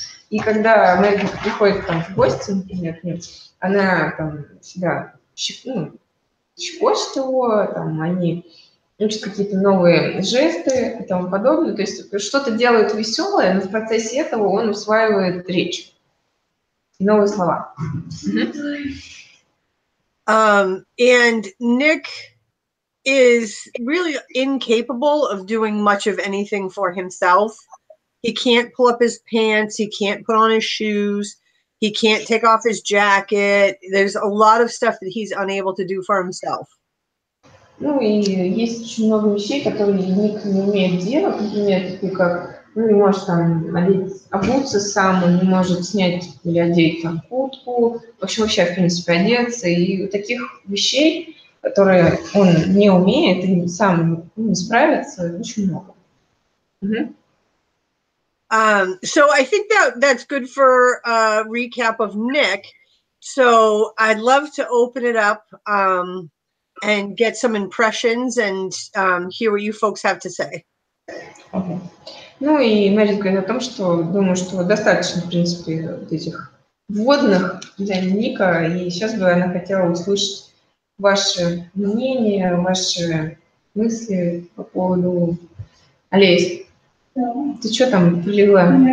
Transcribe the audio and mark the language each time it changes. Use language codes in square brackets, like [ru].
[ru] И когда Meredith приходит там в гости, например, она там всегда щекочет его, там они учат какие-то новые жесты и тому подобное. То есть что-то делают веселое, но в процессе этого он усваивает речь и новые слова. [en] And Nick is really incapable of doing much of anything for himself. He can't pull up his pants. He can't put on his shoes. He can't take off his jacket. There's a lot of stuff that he's unable to do for himself. [ru] Ну и есть очень много вещей, которые Ник не умеет делать, например, такие как, не может там обуться сам, он не может снять или одеть там куртку, в общем, вообще, в принципе, одеться. И таких вещей, которые он не умеет и сам не справится, очень много. [en] So I think that's good for a recap of Nick. So I'd love to open it up and get some impressions and hear what you folks have to say. [ru] Ну и Meredith говорит о том, что думаю, что достаточно, в принципе, вот этих вводных для Ника, и сейчас бы она хотела услышать ваши мнения, ваши мысли по поводу... Олесь, ты что там прилила?